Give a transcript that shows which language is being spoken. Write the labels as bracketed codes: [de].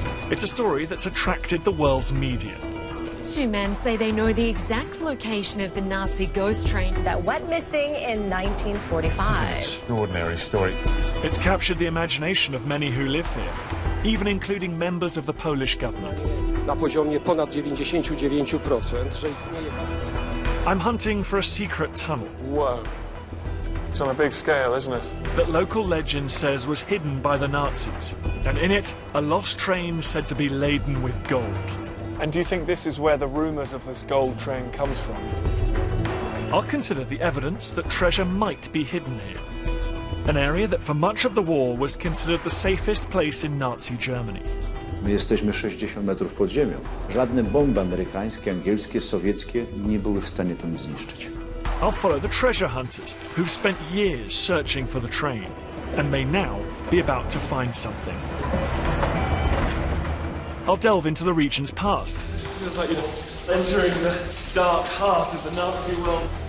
[en] It's a story that's attracted the world's media. Two men say they know the exact location of the Nazi ghost train that went missing in 1945. Extraordinary story. It's captured the imagination of many who live here, even including members of the Polish government. [pl] Na poziomie ponad 99%, że istnieje. [en] I'm hunting for a secret tunnel. Whoa. It's on a big scale, isn't it? That local legend says was hidden by the Nazis, and in it, a lost train said to be laden with gold. And do you think this is where the rumours of this gold train comes from? I'll consider the evidence that treasure might be hidden here. An area that for much of the war was considered the safest place in Nazi Germany. [pl] My jesteśmy 60 metrów pod ziemią. Żadne bomby amerykańskie, angielskie, sowieckie nie były w stanie to zniszczyć. [en] I'll follow the treasure hunters who've spent years searching for the train and may now be about to find something. I'll delve into the region's past. This feels like you're entering the dark heart of the Nazi world.